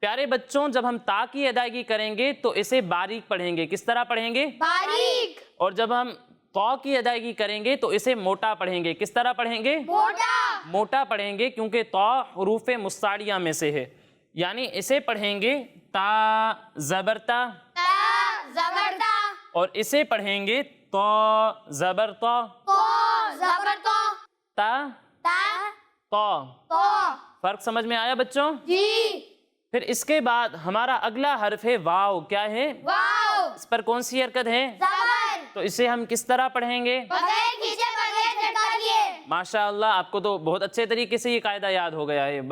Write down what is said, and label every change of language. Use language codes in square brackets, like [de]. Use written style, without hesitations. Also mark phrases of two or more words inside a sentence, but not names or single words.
[ur] پیارے بچوں جب ہم تا کی ادائیگی کریں گے تو اسے باریک پڑھیں گے. کس طرح پڑھیں گے؟ باریک. اور جب ہم طا کی ادائیگی کریں گے تو اسے موٹا پڑھیں گے. کس طرح پڑھیں گے؟ موٹا. موٹا پڑھیں گے کیونکہ طا حروف مستعلیہ میں سے ہے. یعنی اسے پڑھیں گے تا زبر تا، تا زبر تا. اور اسے پڑھیں گے تا زبر تا، تو زبر تو. تا تا تا. تو. فرق سمجھ میں آیا بچوں؟ جی. پھر اس کے بعد ہمارا اگلا حرف ہے واو. کیا ہے؟ واو. اس پر کون سی حرکت ہے؟ زبر. تو اسے ہم کس طرح پڑھیں گے؟ بغیر کھینچے بغیر جھٹکا دیے. ماشاء اللہ آپ کو تو بہت اچھے طریقے سے یہ قاعدہ یاد ہو گیا ہے.